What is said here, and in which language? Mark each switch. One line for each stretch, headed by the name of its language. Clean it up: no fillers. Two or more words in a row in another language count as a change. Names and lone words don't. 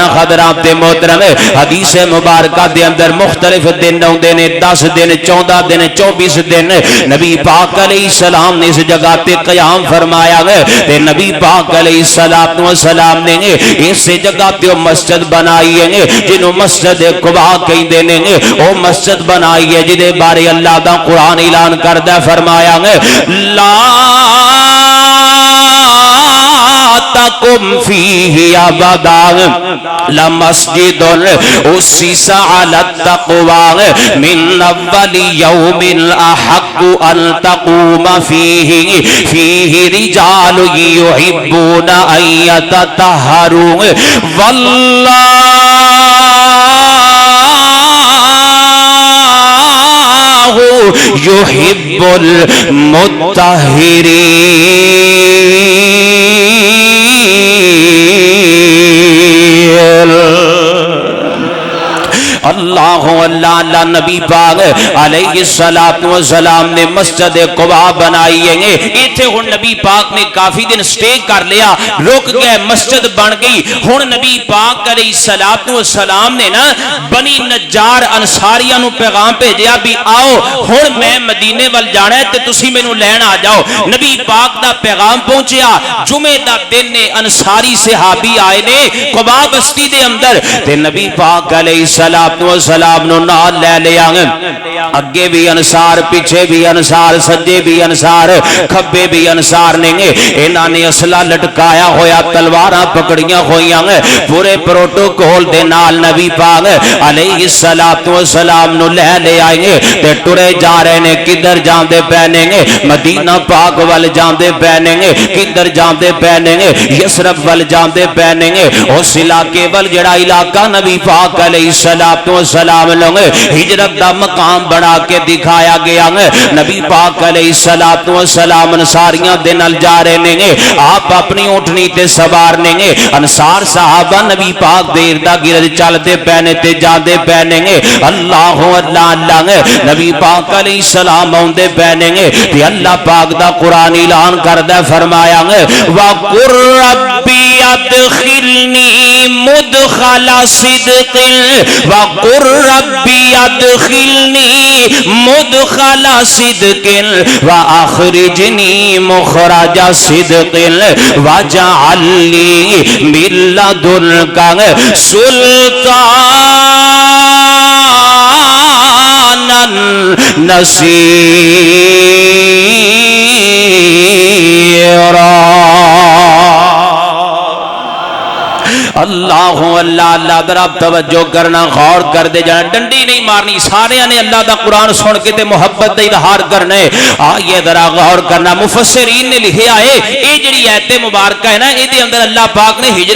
Punjabi: حضرات محترم حدیث مبارکہ دے اندر مختلف دن ہوندے نے 10 دن 14 دن 24 دن نبی پاک علیہ السلام نے اس جگہ تے قیام فرمایا ہے تے نبی پاک علیہ الصلوۃ والسلام نے اس جگہ تے مسجد بنائی ہے جنوں مسجد قباء کہندے نے او مسجد بنائی ہے جدے بارے اللہ دا قرآن اعلان کردا فرمایا ہے لا
Arabic: تقم فيه ابدا لمسجد اسس على التقوى من اول يوم احق ان تقوم فيه رجال يحبون ان يتطهروا والله يحب المطهرين
Punjabi: اللہ اللہ اللہ نبی پاک علیہ الصلوۃ والسلام نے مسجد قباء بنائی ہے ایتھے ہن نبی پاک نے کافی دن سٹے کر لیا رک گئے مسجد بن گئی ہن نبی پاک علیہ الصلوۃ والسلام نے نا بنی نجار انصاریاں نو پیغام بھیجیا بھی آؤ ہن میں مدینے ول جانا ہے تے تسی مینوں لین آ جاؤ نبی پاک دا پیغام پہنچیا جمعے دا دن نے انصاری صحابی آئے نے قباء بستی دے اندر تے نبی پاک علیہ الصلوۃ والسلام نو نال لے لیا اگے بھی انصار پیچھے بھی انصار سجے بھی انصار کھبے بھی انصار نے انہاں نے اسلحہ لٹکایا ہویا تلواراں پکڑیاں ہویاں پورے پروٹوکول دے نال نبی پاک علیہ الصلوۃ والسلام نو لے آئے تے ٹرے جا رہے نے کدھر جاندے پینے مدینہ پاک ول جاندے پینے کدھر جاندے پینے یثرب ول جاندے پینے اس علاقے ول جڑا علاقہ نبی پاک علیہ الصلوۃ والسلام لوگ ہجرت دا مقام بنا کے دکھایا گیا نبی پاک علیہ الصلوۃ والسلام انصاریاں دے نال جا رہے نے آپ اپنی اونٹنی تے سوار نے انصار صحابہ نبی پاک دے ارد گرد چلتے پینے تے جاندے پینے اللہ اللہ اللہ نبی پاک علیہ السلام اوندے پینے تے اللہ پاک دا قرآن اعلان کردا فرمایا
Arabic: وَقُرْ رَبِّ ادخلنی مدخل صدق وَقُرْ رَبِّ ادخلنی مدخل صدق وَأَخْرِجْنِي مُخْرَجَ صدق وَاجْعَلْ لِي مِن لَّدُنكَ سُلْطَانًا نصيرا
Punjabi: اللہ اللہ اللہ ذرا توجہ کرنا غور کر دے جانا ڈنڈی نہیں مارنی سارے نے اللہ دا قرآن سن کے تے محبت دا اظہار کرنا ہے آئیے ذرا غور کرنا مفسرین نے لکھیا ہے یہ جڑی ایت مبارکہ ہے نا یہ دے اندر اللہ پاک نے ہجرت